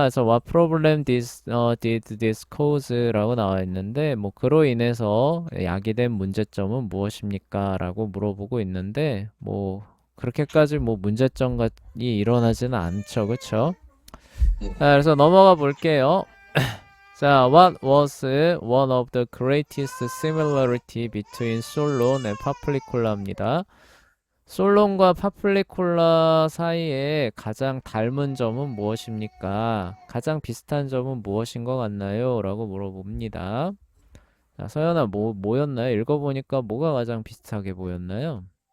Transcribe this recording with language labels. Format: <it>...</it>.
<ko>그래서</ko> <en>what problem did this cause</en> <ko>라고 나와 있는데, 뭐 그로 인해서 야기된 문제점은 무엇입니까? 라고 물어보고 있는데, 뭐 그렇게까지 뭐 문제점이 일어나지는 않죠, 그쵸? 네. 그래서 넘어가 볼게요.</ko> <en>자, what was one of the greatest similarity between 솔론 and 파플리콜라입니다.</en> <ko>솔론과 파플리콜라 사이에 가장 닮은 점은 무엇입니까? 가장 비슷한 점은 무엇인 것 같나요? 라고 물어봅니다. 자, 서연아, 뭐였나요? 읽어보니까 뭐가 가장 비슷하게 보였나요?</ko>